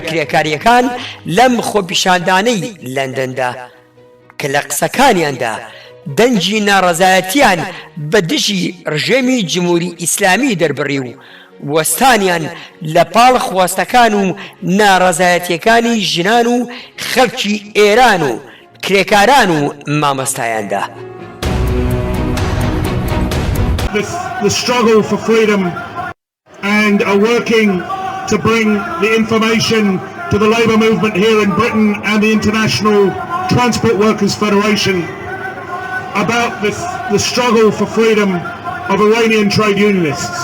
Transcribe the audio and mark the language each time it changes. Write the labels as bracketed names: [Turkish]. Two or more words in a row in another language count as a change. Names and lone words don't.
[Central Kurdish] کرێکاریەکان لەم خۆپیشاندانەی لەندەندا کە لە قسەکانیاندا دەنجی ناڕەزایەتیان بە دژی ڕژێمی جمهوری ئیسلامی دەربڕی و وەستانیان لە پاڵ خواستەکان و ناڕەزایەتیەکانی ژنان و خەڵکی ئێران و کرێکاران و مامۆستایاندا. [English] The struggle for freedom and are working to bring the information to the labour movement here in Britain and the International Transport Workers Federation about the struggle for freedom of Iranian trade unionists.